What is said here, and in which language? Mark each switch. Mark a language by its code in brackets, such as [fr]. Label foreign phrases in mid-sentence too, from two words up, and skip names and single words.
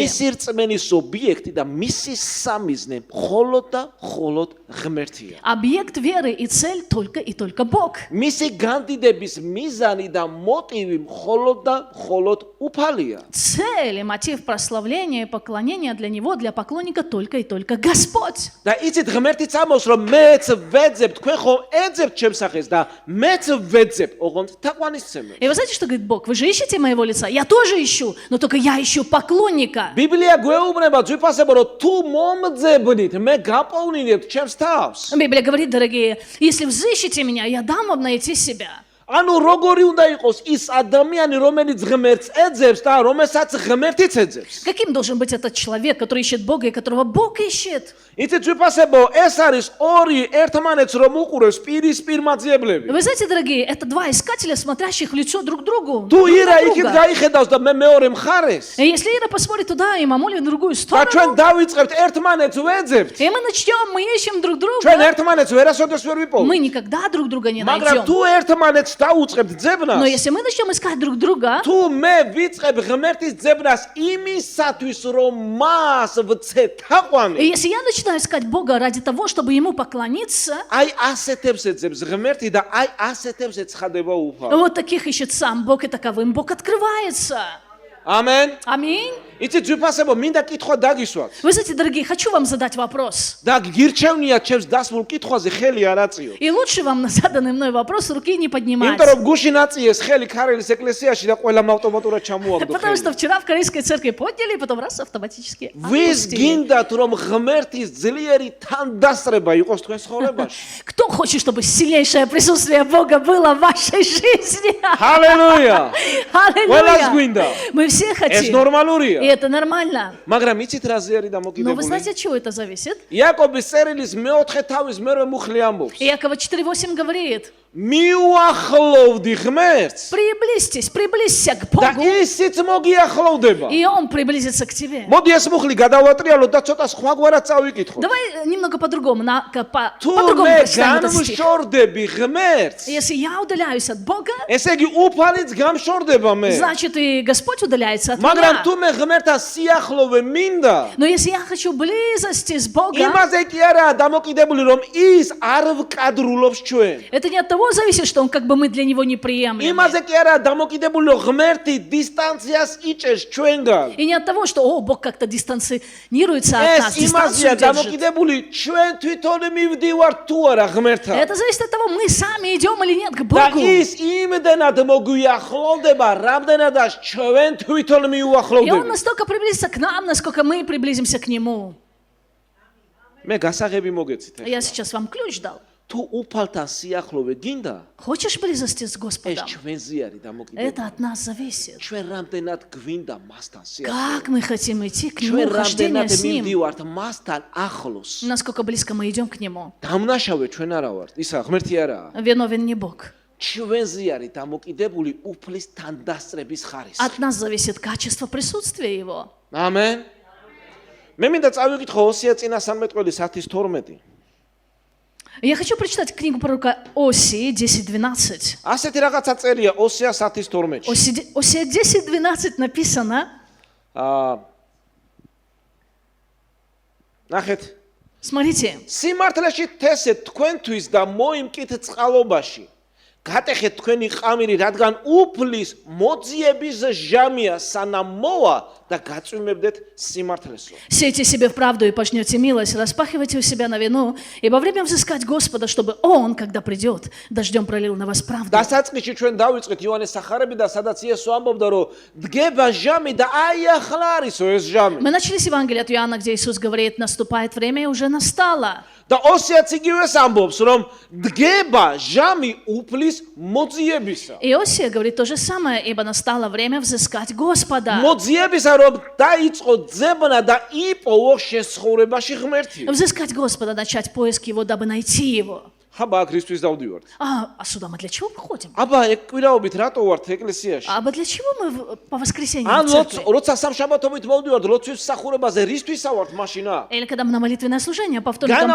[ka] მისი რწმენის ობიექტი და მისი სამიზნე მხოლოდ და მხოლოდ ღმერთია. [ru] Объект веры и цель только и только Бог. [ka] მისი განდიდების მიზანი და მოტივი მხოლოდ და მხოლოდ უფალია. [ru] Цель и мотив прославления и поклонения для него, для поклонника только и только Господь. [ka] და იცით ღმერთიც ამბობს რომ მეც ვეძებ, თქვენ ხომ ეძებთ ჩემს სახეს და მეც ვეძებ, ოღონდ თაყვანისცემელს. [ru] И вы знаете, что говорит Бог? Вы же ищете моего лица? Я тоже ищу, но только я ищу поклонника. [ka] ბიბლია გვეუბნება ძვიფასებო რომ თუ მომძებნით, მე გაპოვნინებთ ჩემს თავს. [ru] Библия говорит, дорогие, если взыщете меня, я дам вам найти себя. [ka] ანუ როგორი უნდა იყოს ის ადამიანი, რომელიც ღმერთს ეძებს და რომელსაც ღმერთიც ეძებს. [ru] Каким должен быть этот человек, который ищет Бога и которого Бог ищет? [ka] იცით ძვიფასებო, ეს არის ორი ერთმანეთს რომ უყურებს პირისპირ მაძიებლები. [ru] Вы знаете, дорогие, это два искателя, смотрящих в лицо друг другу. [ka] თუ [ru] друг [ka] ირა [ru] на [ka] იქით [ru] друга. [ka] გაიხედავს და მე მეორე მხარეს, [ru] И если Ира посмотрит туда, и мамуля на другую [ka] და ჩვენ [ru] сторону, [ka] დავიწყებთ ერთმანეთს ვეძებთ, [ru] и мы начнем, мы ищем друг [ka] ჩვენ [ru] друга, [ka] ერთმანეთს ვერასოდეს ვერ ვიპოვოთ. [ru] мы никогда друг друга не [ka] მაგრამ თუ [ru] найдем. [ka] ერთმანეთს დაუწყებთ [ru] Но [ka] ძებნას, [ru] если мы начнем искать друг друга, [ka] თუ მე ვიწყებ ღმერთის ძებნას იმისათვის, რომ მას ვცე [ru] и [ka] თაყვანი, [ru] если я начинаю искать Бога ради того, чтобы Ему поклониться, [ka] აი ასეთებს ეძებს ღმერთი და აი ასეთებს ეცხადება უფალ. [ru] вот таких ищет сам Бог, и таковым Бог открывается. [ka] ამენ. [ru] Аминь. [ka] იცით ძვიფასებო, მინდა კითხვა დაგისვათ. [ru] Вы знаете, дорогие, хочу вам задать вопрос. [ka] და გირჩევნია ჩემს დასმულ კითხვაზე ხელი არ აწიო. [ru] И лучше вам на заданный мной вопрос руки не поднимать. [ka] იმიტომ რომ გუშინ აწიეს ხელი ქარელის ეკლესიაში და ყველამ ავტომატურად ჩამოაგდო [ru] Потому что [ka] ხელი. [ru] вчера в Корейской церкви подняли, и потом раз автоматически [ka] ვის [ru] опустили. [ka] გინდათ რომ ღმერთის ძლიერი თანდასწრება იყოს თქვენ ცხოვრებაში? [ru] Кто хочет, чтобы сильнейшее присутствие Бога было в вашей жизни? [ka] ჰალელუია! ყველას [ru] Аллилуйя! [ka] გვინდა. [ru] Мы все [ka] ეს [ru] хотим. И [ka] ნორმალურია. [ru] это нормально. [ka] მაგრამ იცით რაზე არის [ru] Но вы [ka] დამოკიდებული? [ru] знаете, от чего это зависит? [ka] იაკობის წერილის მეოთხე თავის მერვე მუხლი ამბობს. [ru] Иакова 4:8 говорит: [ka] მიუახლოვდი ღმერთს [ru] приблизьтесь, приблизься к [ka] და [ru] Богу, [ka] ისიც მოგიახლოვდება. [ru] и Он приблизится к тебе. [ka] მოდი ეს მუხლი გადავატრიალოთ და ცოტა სხვაგვარად წავიკითხოთ. [ru] Давай немного по-другому, [ka] თუ [ru] по-другому [ka] მე [ru] прочитаем этот стих. [ka] განვშორდები ღმერთს, [ru] Если я удаляюсь от Бога, [ka] ესე იგი უფალიც გამშორდება მე. [ru] значит и Господь удаляется от [ka] მაგრამ [ru] меня. [ka] თუ მე ღმერთთან სიახლოვე მინდა, [ru] Но если я хочу близости с Богом, [ka] იმაზე კი არაა დამოკიდებული, რომ ის არ ვკადრულობს ჩვენ. [ru] это не от того него зависит, что он как бы мы для него неприемлемы. [ka] იმაზე კი არა დამოკიდებული ღმერთი დისტანციას იჭერს ჩვენგან. [ru] И не от того, что, о, Бог как-то дистанцируется от нас, [ka] ეს იმაზეა [ru] дистанцию держит. [ka] დამოკიდებული ჩვენ თვითონ მივდივართ თუ არა ღმერთთან. [ru] Это зависит от того, мы сами идем или нет к [ka] და [ru] Богу. [ka] ის იმდენად მოგვიახლოვდება, რამდენადაც ჩვენ თვითონ [ru] И он [ka] მიუახლოვდებით. [ru] настолько приблизится к нам, насколько мы приблизимся к Нему. [ka] მე გასაღები მოგეცით. [ru] Я сейчас вам ключ дал. [ka] თუ უფალთან სიახლოვე გინდა, [ru] Хочешь близости с [ka] ეს [ru] Господом? [ka] ჩვენზე არის დამოკიდებული. [ru] Это от нас зависит. [ka] ჩვენ რამდენად გვინდა მასთან სიახლოვე. [ru] Как мы хотим идти к [ka] ჩვენ [ru] Нему, хождение [ka] რამდენად [ru] с Ним. [ka] მივდივართ მასთან ახლოს. [ru] Насколько близко мы идем к Нему. [ka] დამნაშავე ჩვენ არა ვართ. ისა ღმერთი არაა. [ru] Виновен не Бог. [ka] ჩვენზე არის დამოკიდებული უფლის თანდასწრების ხარისხი. [ru] От нас зависит качество присутствия Его. [ka] ამენ. მე მინდა წავიკითხო ოსია წინა 13 10:12. [ru] Я хочу прочитать книгу пророка Осии 10:12. [ka] ასეთი რაღაცა წერია ოსია 10:12. [ru] Осия 10:12 написано. [ka] ნახეთ. [ru] Смотрите. [ka] სიმართლეში თესე თქვენთვის და მოიმკით წყალობაში. გატეხეთ თქვენი ყამირი, რადგან უფლის მოძიების ჟამია სანამ მოვა და გაწვიმებდეთ სიმართლესო. [ru] Сейте себе в правду и пожнете милость, распахивайте у себя на вину, ибо время взыскать Господа, чтобы Он, когда придет, дождем пролил на вас правду. [ka] დასაწყისში ჩვენ დავიწყეთ იოანეს სახარები და სადაც იესო ამბობდა, რომ დგება ჟამი და აი ახლა არისო ეს ჟამი. [ru] Мы начали с Евангелия от Иоанна, где Иисус говорит, наступает время и уже настало. [ka] და ოსიაც იგივეს ამბობს, რომ დგება ჟამი უფლის მოძიებისა. [ru] Иосия говорит то же самое, ибо настало время взыскать Господа. [ka] მოძიებისა, რომ დაიწყო ძებნა და იპოვო შესხურებაში ღმერთი. [ru] Взыскать Господа, начать поиск Его, дабы найти Его. [ka] აბა აქ რისთვის დავდივართ? [ru] А сюда мы для чего приходим? [ka] აბა ეგ კვირაობით რატო варთ ეკლესიაში? [ru] А для чего мы по воскресеньям [ka] ან [ru] в церкви? [ka] როცა სამშაბათობით მოვდივართ, ლოცვის მსახურებაზე რისთვისა варთ მაშინა? [ru] Или когда мы на молитвенное служение по вторникам